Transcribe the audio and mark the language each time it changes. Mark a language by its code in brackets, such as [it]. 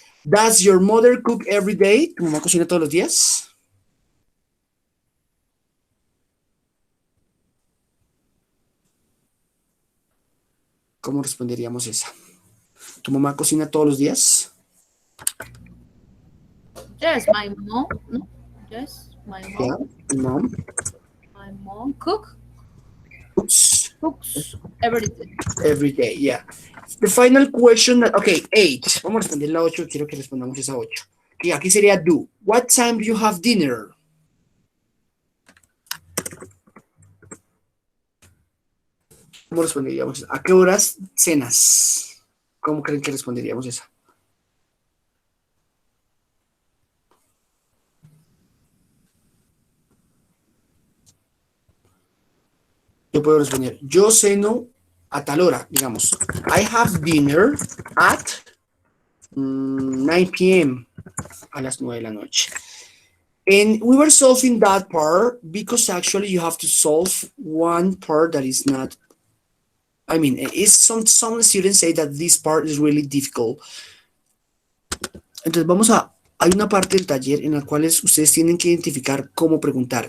[en] Does your mother cook every day? [es] ¿Tu mamá cocina todos los días? ¿Cómo responderíamos esa? ¿Tu mamá cocina todos los días? [en] Yes, my mom. No? Yes, my mom. Yeah, mom. My mom cooks Cooks every day. every day, yeah. The final question, okay, 8. [es] Vamos a responder la 8, quiero que respondamos esa 8. Y aquí sería do. [en] What time do you have dinner? [es] ¿Cómo responderíamos? ¿A qué horas cenas? ¿Cómo creen que responderíamos esa? Yo puedo responder, yo ceno a tal hora, digamos. [en] I have dinner at 9 p.m. [es] a las 9 de la noche. [en] And we were solving that part because actually you have to solve one part that is not, I mean, some students say that this part is really difficult. [es] Entonces hay una parte del taller en la cual ustedes tienen que identificar cómo preguntar.